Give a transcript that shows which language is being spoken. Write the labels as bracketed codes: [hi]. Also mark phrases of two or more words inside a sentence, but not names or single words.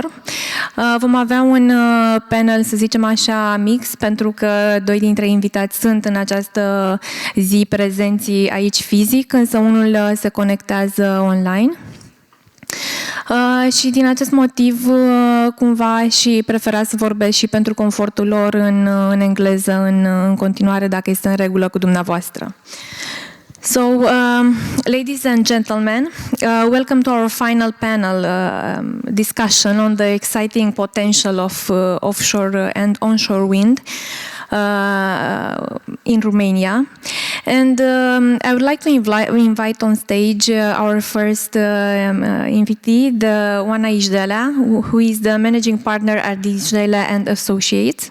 [ro] Vom avea un panel, să zicem așa, mix, pentru că doi dintre invitați sunt în această zi prezenți aici fizic, însă unul se conectează online. Și din acest motiv, cumva, și preferați să vorbesc și pentru confortul lor în engleză în continuare, dacă este în regulă cu dumneavoastră. [en] So, ladies and gentlemen, welcome to our final panel discussion on the exciting potential of offshore and onshore wind in Romania. And I would like to invite on stage our first invitee, the Oana Ijdelea, who is the managing partner at Ijdelea and Associates.